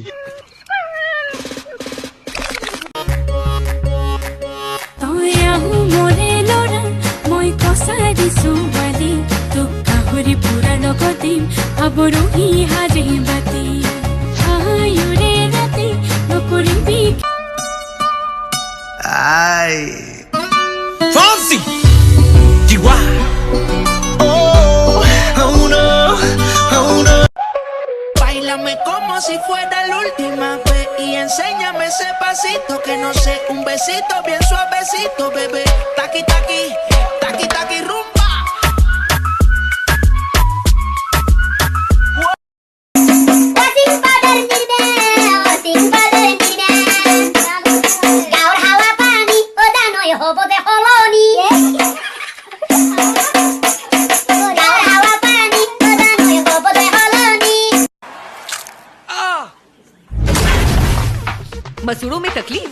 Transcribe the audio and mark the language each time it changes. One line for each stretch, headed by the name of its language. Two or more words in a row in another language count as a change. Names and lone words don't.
Spanish: আবরোহী হারে বাতি আয়ুরে রাতে নকরিবি Ay, Fonsi, Chihuahua.
English: Oh no, oh no.
Spanish: Báilame como si fuera la última vez y enséñame ese pasito que no sé, un besito bien suavecito, bebé. Taqui taqui, taqui taqui rumba.
Hindi: मसूड़ों में तकलीफ?